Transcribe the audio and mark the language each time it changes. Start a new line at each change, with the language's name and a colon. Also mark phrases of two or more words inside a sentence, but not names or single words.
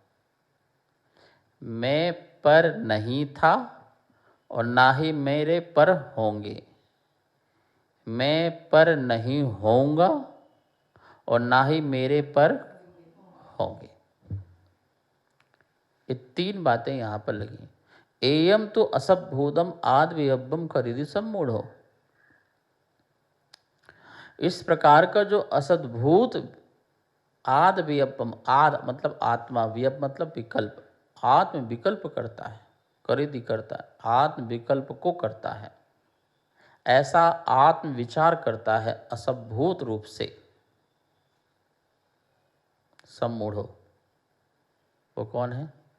Hindi: मैं पर नहीं था और ना ही मेरे पर होंगे। मैं पर नहीं होऊंगा और ना ही मेरे पर होंगे। ये 3 बातें यहाँ पर लगी।
Prakrit languages: एयम तो असभूतम आद वियब्बम खरीदी सम्मूढ़ो।
Hindi: इस प्रकार का जो
Prakrit languages: असद्भूत आद वियब्बम,
Hindi: आद मतलब आत्मा, वियब मतलब विकल्प, आत्म विकल्प करता है, खरीदी करता है, आत्म विकल्प को करता है, ऐसा आत्म विचार करता है असभूत रूप से, सम्मूढ़ो। वो कौन है?